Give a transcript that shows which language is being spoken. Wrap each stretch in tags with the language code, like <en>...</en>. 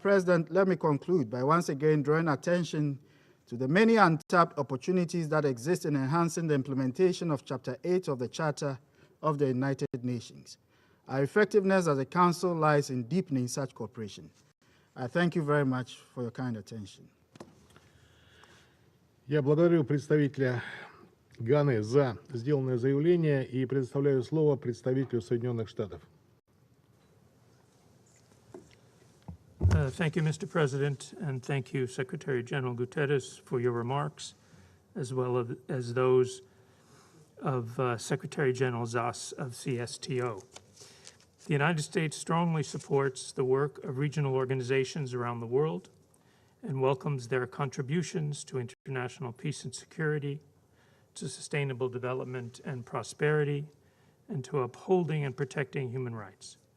<en>President, let me conclude by once again drawing attention to the many untapped opportunities that exist in enhancing the implementation of Chapter 8 of the Charter of the United Nations. Our effectiveness as a council lies in deepening such cooperation. I thank you very much for your kind attention.</en> <ru>Я благодарю представителя Ганы за сделанное заявление и предоставляю слово представителю Соединенных Штатов.</ru> <en>Thank you, Mr. President, and thank you, Secretary General Guterres, for your remarks, as well as those of Secretary General Zas of CSTO. The United States strongly supports the work of regional organizations around the world and welcomes their contributions to international peace and security, to sustainable development and prosperity, and to upholding and protecting human rights.</en>